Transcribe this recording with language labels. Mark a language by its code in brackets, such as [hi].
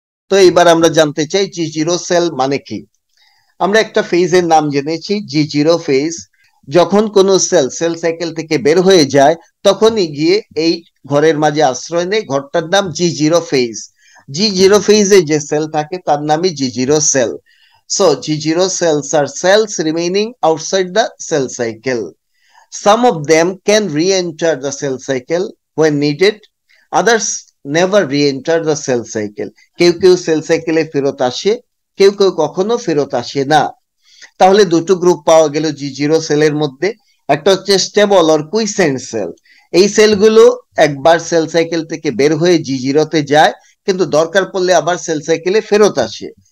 [bn] তো এবার আমরা জানতে চাই জি0 সেল মানে কি। আমরা একটা ফেজের নাম জেনেছি জি0 ফেজ। যখন কোন সেল সেল সাইকেল থেকে বের হয়ে যায় তখনই গিয়ে এই ঘরের মাঝে আশ্রয় নেয়, ঘরটার নাম G0 ফেজ। G0 ফেজে যে সেল থাকে তার নামই G0 sell. [en] So G0 cells are cells remaining outside the cell cycle. Some of them can re-enter the cell cycle when needed. Others never re-enter the cell cycle. [bn] কেউ কেউ sell সাইকেলে ফেরত আসে, কেউ কেউ কখনো ফেরত আসে না। তাহলে দুটো গ্রুপ পাওয়া গেল G0 সেলের মধ্যে। একটা হচ্ছে স্টেবল অর কুইসেন্ট সেল। এই সেলগুলো একবার সেল সাইকেল থেকে বের হয়ে G0 তে যায়, কিন্তু দরকার পড়লে আবার সেল সাইকেলে ফেরত আসে।